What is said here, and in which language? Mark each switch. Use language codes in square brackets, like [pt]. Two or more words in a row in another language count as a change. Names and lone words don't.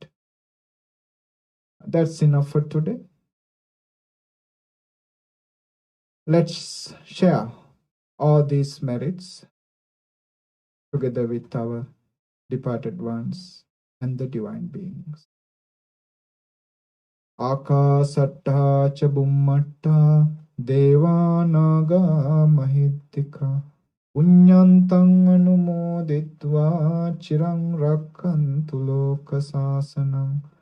[en] That's enough for today. Let's share all these merits together with our departed ones and the divine beings. [pi] Akasatta ca bummatta devanaga mahittika punyantang anumoditva chirang rakkantu loka sasanam.